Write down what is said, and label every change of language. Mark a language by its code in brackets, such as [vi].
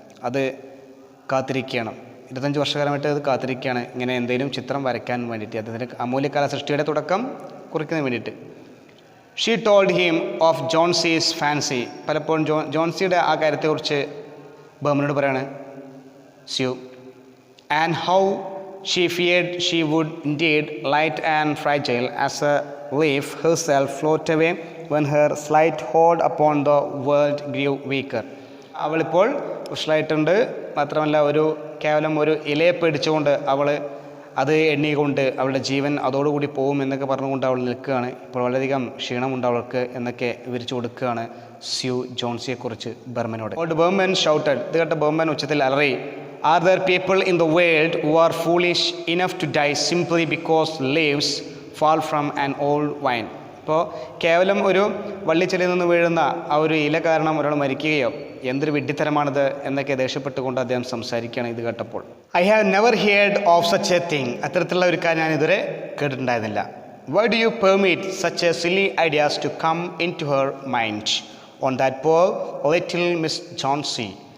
[ml] അത് കാത്തിരിക്കുകയാണ്. 25 വർഷക്കാലമായിട്ട് അത് കാത്തിരിക്കുകയാണ്, ഇങ്ങനെ എന്തെങ്കിലും ചിത്രം വരയ്ക്കാൻ വേണ്ടിയിട്ട്, അദ്ദേഹത്തിൻ്റെ അമൂല്യ കലാസൃഷ്ടിയുടെ തുടക്കം കുറിക്കുന്നതിന് വേണ്ടിയിട്ട്. [en] She told him of Johnsy's fancy. [ml] പലപ്പോഴും ജോൺസിയുടെ ആ കാര്യത്തെക്കുറിച്ച് ബർമനോട് പറയാണ് sue. [en] And how she feared she would indeed, light and fragile as a leaf herself, float away when her slight hold upon the world grew weaker. [ml] അവളിപ്പോൾ ഉഷളായിട്ടുണ്ട്. മാത്രമല്ല കേവലം ഒരു ഇലയെ പിടിച്ചുകൊണ്ട് അവൾ അത് എണ്ണിക്കൊണ്ട് അവളുടെ ജീവൻ അതോടുകൂടി പോകും എന്നൊക്കെ പറഞ്ഞുകൊണ്ട് അവൾ നിൽക്കുകയാണ്. ഇപ്പോൾ വളരെയധികം ക്ഷീണമുണ്ട് അവൾക്ക് എന്നൊക്കെ വിവരിച്ചു കൊടുക്കുകയാണ് സ്യൂ ജോൺസിയെക്കുറിച്ച് ബർമനോട്. [en] Behrman shouted. [ml] ഇത് കേട്ട ബർമൻ ഉച്ചത്തിൽ അലറി, [en] Are there people in the world who are foolish enough to die simply because leaves fall from an old vine? [ml] ഇപ്പോൾ കേവലം ഒരു വള്ളിച്ചെടിയിൽ നിന്ന് വീഴുന്ന ആ ഒരു ഇല കാരണം ഒരാൾ മരിക്കുകയോ, എന്തൊരു വിഡ്ഢിത്തരമാണിത് എന്നൊക്കെ ദേഷ്യപ്പെട്ടുകൊണ്ട് അദ്ദേഹം സംസാരിക്കുകയാണ് ഇത് കേട്ടപ്പോൾ. [en] I have never heard of such a thing. [ml] അത്തരത്തിലുള്ള ഒരു കാര്യം ഞാൻ ഇതുവരെ കേട്ടിട്ടുണ്ടായിരുന്നില്ല. [en] Why do you permit such a silly ideas to come into her mind on that poor little Miss Johnsy.